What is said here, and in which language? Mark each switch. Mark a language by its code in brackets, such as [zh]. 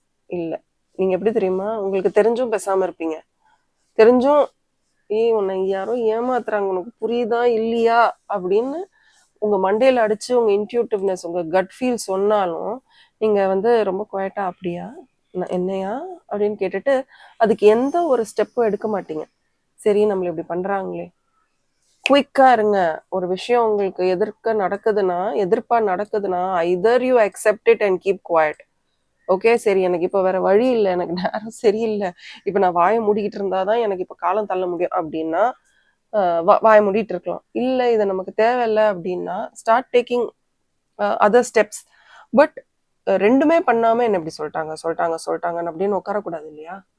[ta] இல்லை, நீங்க எப்படி தெரியுமா, உங்களுக்கு தெரிஞ்சும் பேசாம இருப்பீங்க. தெரிஞ்சும் உன்னை யாரோ ஏமாத்துறாங்க, உனக்கு புரியுதா இல்லையா அப்படின்னு உங்க மண்டையில அடிச்சு உங்க இன்ட்யூட்டிவ்னஸ் உங்க கட் ஃபீல் சொன்னாலும் நீங்க வந்து ரொம்ப குவைட்டா அப்படியா என்னையா அப்படின்னு கேட்டுட்டு அதுக்கு எந்த ஒரு ஸ்டெப்பும் எடுக்க மாட்டீங்க. சரி நம்மள இப்படி பண்றாங்களே, குயிக்கா இருங்க. ஒரு விஷயம் உங்களுக்கு எதிர்ப்பா நடக்குதுன்னா [en] either you accept it and keep quiet. [ta] Okay, சரி எனக்கு இப்போ வேற வழி இல்லை, எனக்கு நேரம் சரியில்லை, இப்போ நான் வாயை மூடிக்கிட்டு இருந்தாதான் எனக்கு இப்போ காலம் தள்ள முடியும் அப்படின்னா வாய மூடிட்டு இருக்கலாம். இல்லை இது நமக்கு தேவையில்லை அப்படின்னா [en] Start taking other steps. [ta] But ரெண்டுமே பண்ணாம என்ன இப்படி சொல்லிட்டாங்கன்னு அப்படின்னு உட்காரக்கூடாது இல்லையா.